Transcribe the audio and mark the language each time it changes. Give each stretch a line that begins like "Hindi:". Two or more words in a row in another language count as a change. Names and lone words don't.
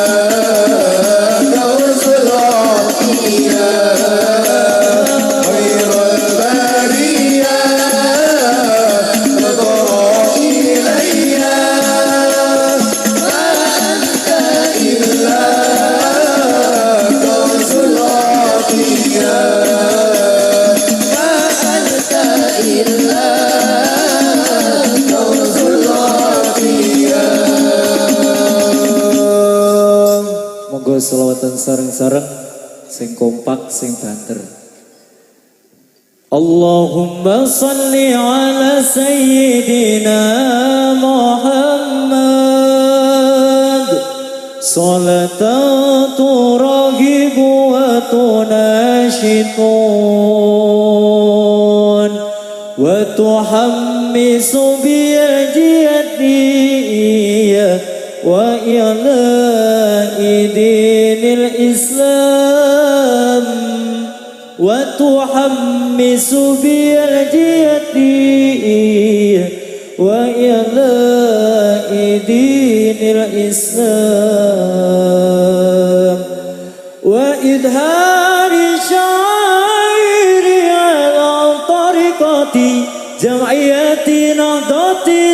Arabic: كنز العطية خير البرية نظر إلي ما أنت إلا كنز العطية ما أنت إلا كنز العطية
Javanese: monggo selawatan sareng-sareng sing kompak sing banter.
Arabic: اللهم صل على سيدنا محمد صلاة ترهب وتنشط وتحمس بيدي وإلى دين Islam وتحمس بيدي وإعلاء دين الإسلام وإظهار شعائر على طريقة جمعية نهضة